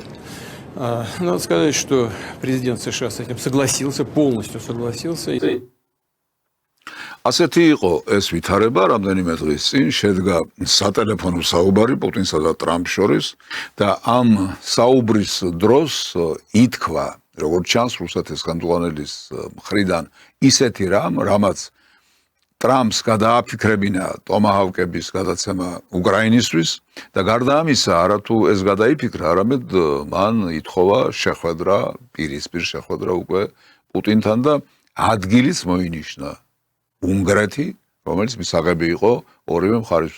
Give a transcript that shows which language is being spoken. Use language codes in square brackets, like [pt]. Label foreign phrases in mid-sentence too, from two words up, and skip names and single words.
[ru] Надо сказать, что президент США с этим согласился, полностью согласился. [ka] ასეთი იყო ეს ვითარება, რამდენიმე დღის წინ შედგა სატელეფონო საუბარი პუტინსა და ტრამპს შორის და ამ საუბრის დროს ითქვა, როგორც ჩანს რუსეთის ხელმძღვანელის მხრიდან ისეთი რამ, რამაც ტრამპს გადააფიქრებინა ტომაჰავკების გადაცემა უკრაინისთვის და გარდა ამისა, არათუ ეს გადაიფიქრა, არამედ მან ითხოვა შეხვედრა, პირისპირ შეხვედრა უკვე პუტინთან და ადგილიც მოინიშნა უნგრეთი, რომელიც მისაღები იყო ორივე მხარისთვის.